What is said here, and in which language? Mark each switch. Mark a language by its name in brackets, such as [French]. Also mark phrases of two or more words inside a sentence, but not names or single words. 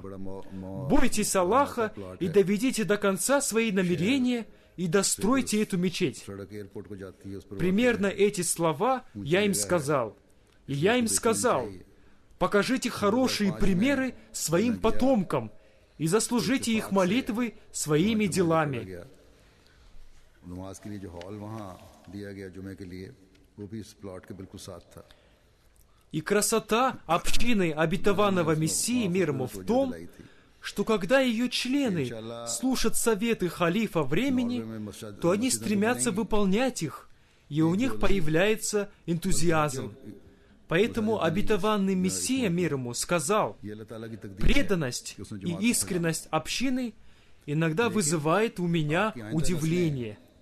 [Russian] Бойтесь Аллаха и доведите до конца свои намерения и достройте эту мечеть. Примерно эти слова я им сказал. И я им сказал: покажите хорошие примеры своим потомкам и заслужите их молитвы своими делами. [Urdu] نماز کے لیے جو ہال وہاں دیا گیا جمعے کے لیے، وہ بھی اس پلاٹ کے بالکل ساتھ تھا. [Russian] И красота общины обетованного Мессии, мир ему, в том, что когда ее члены слушают советы халифа времени, то они стремятся выполнять их, и у них появляется энтузиазм. Поэтому обетованный Мессия, мир ему, сказал: преданность и искренность общины иногда вызывает у меня удивление.